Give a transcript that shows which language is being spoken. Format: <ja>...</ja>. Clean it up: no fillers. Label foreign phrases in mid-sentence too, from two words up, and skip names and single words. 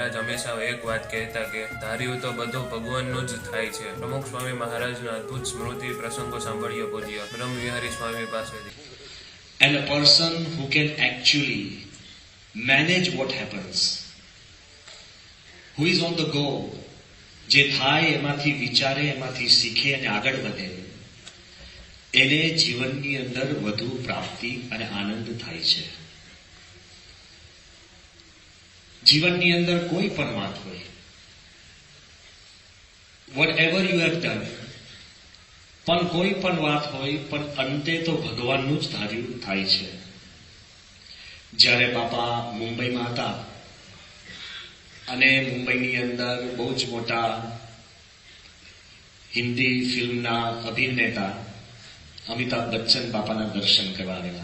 <gu>હંમેશા એક વાત કહેતા કે ધાર્યું તો બધું ભગવાનનું જ થાય છે. પ્રમુખ સ્વામી મહારાજના અદ્ભુત સ્મૃતિ પ્રસંગો સાંભળીએ પૂજ્ય બ્રહ્મવિહારી સ્વામી પાસેથી.</gu> <en>And a person who can actually manage what happens, who is on the go,</en> <gu>જે થાય એમાંથી વિચારે, એમાંથી શીખે અને આગળ વધે, એને જીવનની અંદર વધુ પ્રાપ્તિ અને આનંદ થાય છે. જીવનની અંદર કોઈ પણ વાત હોય,</gu> <en>whatever you have done,</en> <gu>પણ કોઈ પણ વાત હોય, પણ અંતે તો ભગવાનનું જ ધાર્યું થાય છે. જ્યારે બાપા મુંબઈમાં હતા અને મુંબઈની અંદર બહુ જ મોટા હિન્દી ફિલ્મના અભિનેતા અમિતાભ બચ્ચન બાપાના દર્શન કરવા આવેલા.</gu>